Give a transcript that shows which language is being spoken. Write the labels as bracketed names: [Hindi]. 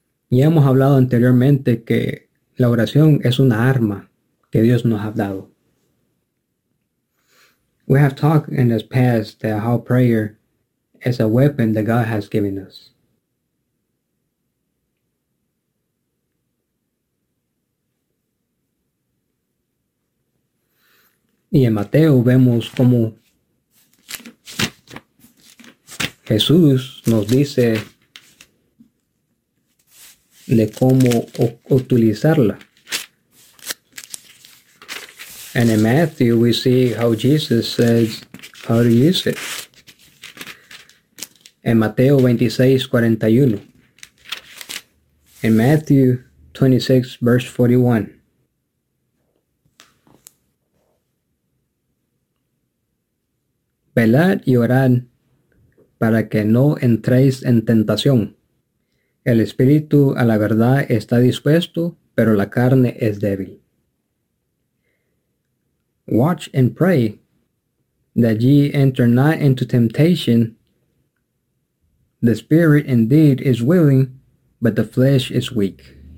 [Spanish] Y hemos hablado anteriormente que la oración es una arma que Dios nos ha dado. [English] We have talked in this past that how prayer is a weapon that God has given us. [Spanish] Y en Mateo vemos cómo Jesús nos dice de cómo utilizarla. [English] And in Matthew, we see how Jesus says how to use it. In Mateo 26:41. In Matthew 26, verse 41. [Spanish] Velad y orad para que no entréis en tentación. El espíritu a la verdad está dispuesto, pero la carne es débil. [English] Watch and pray that ye enter not into temptation. The spirit indeed is willing, but the flesh is weak.